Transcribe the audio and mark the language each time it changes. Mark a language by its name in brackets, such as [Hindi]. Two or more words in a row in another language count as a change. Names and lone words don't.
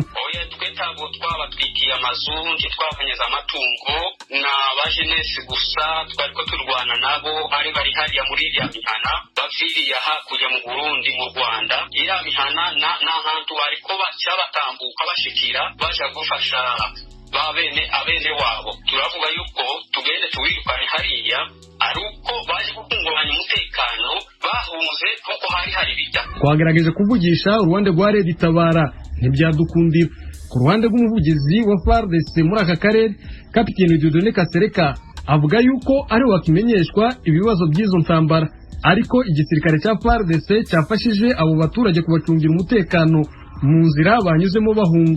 [Rundi] Oya twetago twabatwikiye amazu ntitwabanyeza amatungo na bajenesi gusa twariko turwana nabo ari bari hariya muri iriya mihana baviriye hakurya mu Burundi mu Rwanda iriya mihana na hantu bariko baca batambuka bashikira baja gufasha abene wabo. Turavuga yuko tugende tuwirukane hariya ari uko baje gukunguranya umutekano bahunze kuko hari bita. [Kinyarwanda] Twagerageje kuvugisha uruhande rwa Red Tabara ntibyadukundira. Ku ruhande rw'umuvugizi wa FARDC muri aka karere Kapiteni Dieudonné Kasereka avuga yuko ari wakimenyeshwa ibibazo by'izo ntambara ariko igisirikare cya FARDC cyafashije abo baturage kubacungira umutekano mu nzira banyuzemo bahunga.